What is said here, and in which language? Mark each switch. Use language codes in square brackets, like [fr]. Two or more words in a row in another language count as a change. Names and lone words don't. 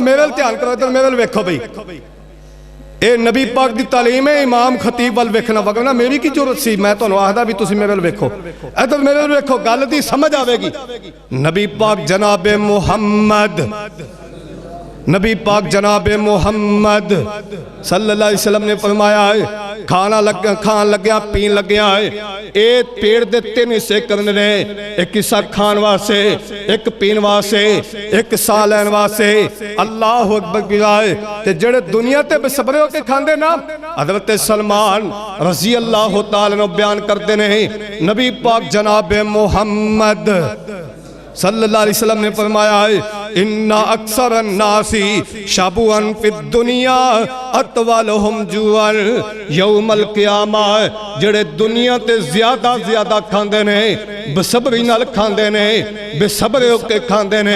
[pa] میرے وال دھیان کرو اِدھر میرے وال ویکھو بئی یہ نبی پاک کی تعلیم ہے امام خطیب وال ویکھنا وگنا میری کی ضرورت سی. میں تہانوں آکھدا بھی تسی میرے وال ویکھو اِدھر میرے وال ویکھو گل دی سمجھ آویگی. نبی پاک جنابِ محمد نبی پاک جنابِ محمد [ar] صلى الله عليه وسلم [pa] نے فرمایا کھانا کھان لگیا پین لگیا یہ پیٹ دے 3 حصے کرنے نے، اک حصہ کھان واسطے، اک پین واسطے، اک ساہ لین واسطے. [ar] الله أكبر [pa] بلائے تے جیہڑے دنیا تے بےصبرے ہوکے کھاندے نا، حضرت سلمان [ar] رضي الله تعالى عنه [pa] بیان کردے نے، نبی پاک جناب محمد [ar] صلى الله عليه وسلم [pa] نے فرمایا [ar] إن أكثر الناس شبعا في الدنيا أطولهم جوعا يوم القيامة. [pa] جیہڑے دنیا تے زیادہ کھاندے نے، بےصبری نال کھاندے نے، بےصبرے ہوکے کھاندے نے.